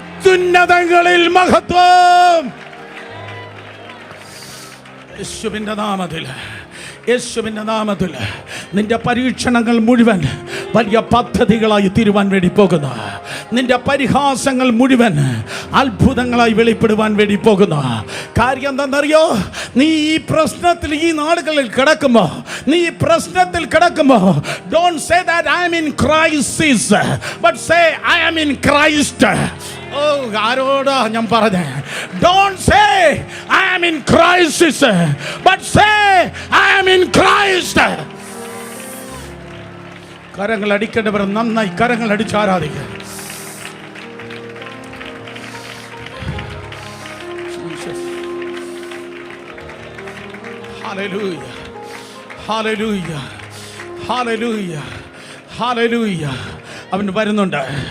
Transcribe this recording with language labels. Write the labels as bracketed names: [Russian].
[Malayalam] അത്യുന്നതങ്ങളിൽ മഹത്വം യേശുവിന്റെ നാമത്തിൽ, യേശുവിൻ്റെ നാമത്തിൽ നിന്റെ പരീക്ഷണങ്ങൾ മുഴുവൻ വലിയ പദ്ധതികളായി തീരുവാൻ വേണ്ടി പോകുന്ന, നിന്റെ പരിഹാസങ്ങൾ മുഴുവൻ അത്ഭുതങ്ങളായി വെളിപ്പെടുവാൻ വേണ്ടി പോകുന്ന കാര്യം എന്താണെന്നറിയോ? നീ ഈ പ്രശ്നത്തിൽ ഈ നാടുകളിൽ കിടക്കുമ്പോ, നീ ഈ പ്രശ്നത്തിൽ കിടക്കുമ്പോ, [English] don't say that I am in crisis, but say I am in Christ. [Malayalam] ഓ, ആരോടാ ഞാൻ പറഞ്ഞേ? [English] Don't say I am in crisis, but say I am in Christ. [Malayalam] കരങ്ങൾ അടിക്കേണ്ടവർ നന്നായി കരങ്ങൾ അടിച്ച് ആരാധിക്കുക. Hallelujah, hallelujah, hallelujah, hallelujah. അവൻ വരുന്നുണ്ട്.